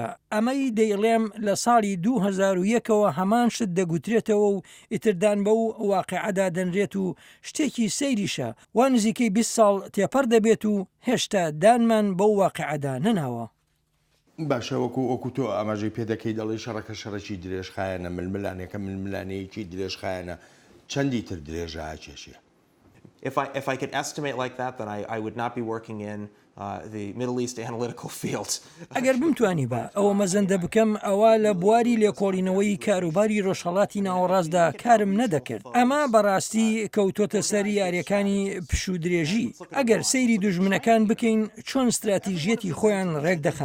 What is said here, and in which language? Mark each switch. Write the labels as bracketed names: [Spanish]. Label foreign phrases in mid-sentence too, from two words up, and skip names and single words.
[Central Kurdish] ئەمەی دەیڵێم لە ساڵی 2001ەوە هەمان شت دەگوترێتەوە و ئیتردان بە و واقعەدا دەنرێت و شتێکی سەیریشە وان نزیکەی 20 ساڵ تێپەر دەبێت و هێشتا دانمان بەو واقعەدا نەناوە. باشە وەکو تۆ ئاماژەی پێدەکەی دەڵی شەڕەکە شەڕێکی درێژخایەنە ململانێکە ململانەیەکی درێژخایەنە چەندی تر درێژە هاکێشیە. [English] If I could estimate like that, then I would not be working in the Middle East analytical field. [Central Kurdish] ئەگەر بمتوانی بە ئەوە مەزەندە بکەم ئەوە لە بواری لێکۆڵینەوەی کاروباری ڕۆژهەڵاتی ناوەڕاستدا کارم نەدەکرد. ئەمە بەڕاستی کەوتۆتە سەری یاریەکانی پشودرێژی. ئەگەر سەیری دوژمنەکان بکەین چۆن استراتیژیەتی خۆیان ڕێک دەخەن.